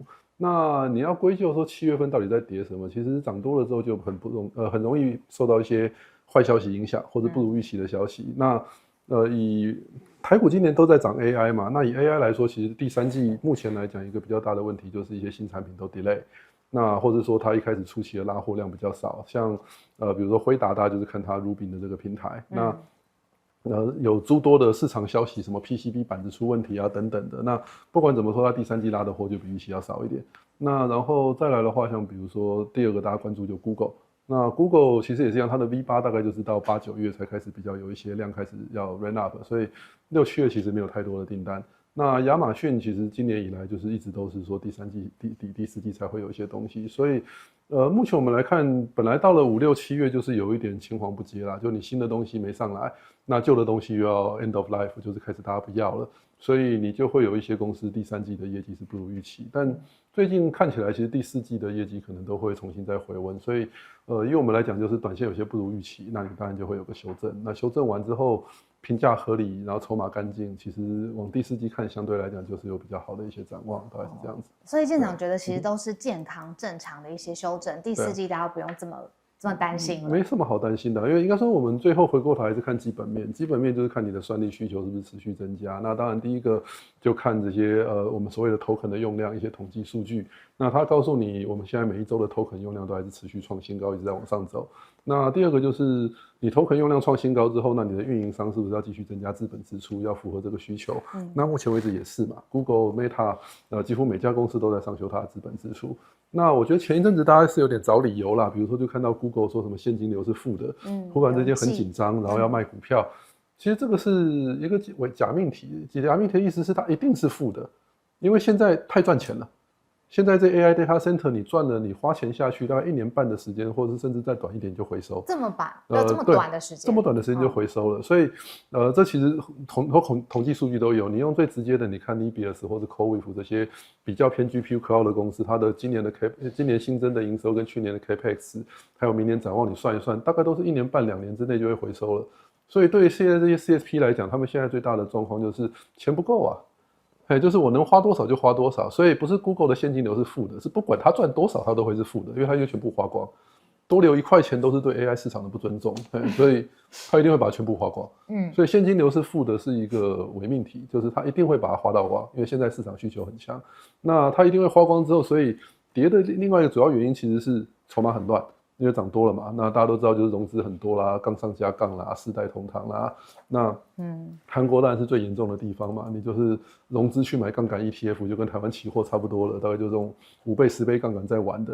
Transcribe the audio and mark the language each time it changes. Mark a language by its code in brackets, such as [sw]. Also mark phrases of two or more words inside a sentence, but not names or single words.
[zh] 那你要歸咎說7月份到底在跌什麼？其實漲多了之後就很容易受到一些壞消息影響，或者不如預期的消息。那以台股今年都在漲 AI 嘛，那以 AI 來說，其實第3季目前來講一個比較大的問題就是一些新產品都 delay，那或者說它一開始初期的拉貨量比較少，像比如說輝達，大家就是看它 Rubin 的這個平台，那。有諸多的市場消息，什麼 PCB 板子出問題啊等等的。那不管怎麼說，它第3季拉的貨就比預期要少一點。那然後再來的話，像比如說第2個大家關注就 Google， 那 Google 其實也是一樣，它的 V8 大概就是到8-9月才開始比較有一些量開始要 [en] ramp up， [zh] 所以6-7月其實沒有太多的訂單。那亞馬遜其實今年以來就是一直都是說第3季第4季才會有一些東西，所以目前我們來看，本來到了5、6、7月就是有一點青黃不接啦，就你新的東西沒上來，那舊的東西又要 [en] end of life， [zh] 就是開始大家不要了，所以你就會有一些公司第3季的業績是不如預期，但最近看起來其實第4季的業績可能都會重新再回溫，所以以我們來講就是短線有些不如預期，那你當然就會有個修正，那修正完之後評價合理，然後籌碼乾淨，其實往第4季看相對來講就是有比較好的一些展望，大概是這樣子。所以艦長覺得其實都是健康正常的一些修正，第4季大家不用這麼擔心了。沒什麼好擔心的，因為應該說我們最後回過頭還是看基本面，基本面就是看你的算力需求是不是持續增加。那當然第一個就看這些我們所謂的 token 的用量，一些統計數據。那它告訴你我們現在每一周的 token 用量都還是持續創新高，一直在往上走。那第二個就是你 token 用量創新高之後，那你的運營商是不是要繼續增加資本支出，要符合這個需求？那目前為止也是嘛 ，Google、Meta 幾乎每家公司都在上修它的資本支出。那我覺得前一陣子大家是有點找理由啦，比如說就看到 Google 說什麼現金流是負的，忽然之間很緊張，然後要賣股票。其實這個是一個假命題，假命題的意思是它一定是負的，因為現在太賺錢了。現在這 [en] AI data center [zh] 你賺了，你花錢下去大概1年半的時間，或者是甚至再短一點就回收。這麼短的時間，這麼短的時間就回收了。所以這其實統計數據都有。你用最直接的，你看 Nebius 或者 CoreWeave 這些比較偏 [en] GPU Cloud [zh] 的公司，它的今年新增的營收跟去年的 Capex， 還有明年展望，你算一算，大概都是1年半2年之內就會回收了。所以對於現在這些 CSP 來講，他們現在最大的狀況就是錢不夠啊。就是我能花多少就花多少，所以不是 Google 的現金流是負的，是不管它賺多少它都會是負的，因為它就全部花光。多留1塊錢都是對 AI 市場的不尊重，所以他一定會把它全部花光。所以現金流是負的是一個偽命題，就是他一定會把它花到光，因為現在市場需求很強。那他一定會花光之後，所以跌的另外一個主要原因其實是籌碼很亂。因為漲多了嘛，那大家都知道就是融資很多啦，槓上加槓啦，世代同堂啦。那韓國當然是最嚴重的地方嘛，你就是融資去買槓桿 ETF， 就跟台灣期貨差不多了，大概就這種5倍10倍槓桿在玩的。